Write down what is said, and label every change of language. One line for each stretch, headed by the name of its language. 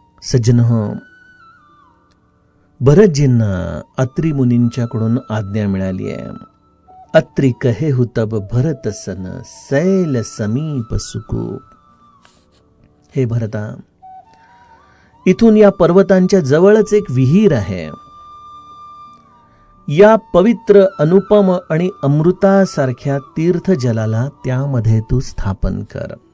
Marathi: सज्जनहो, भरतजींना अत्रि मुनींच्याकडून आज्ञा मिळाली आहे.
Awadhi: अत्रि कहेहु तब भरत सन, सैल समीप सुकूप.
Marathi: हे भरता, इथून या पर्वतांच्या जवळच एक विहीर आहे. या पवित्र अनुपम आणि अमृतासारख्या तीर्थ जलाला त्यामध्ये तू स्थापन कर.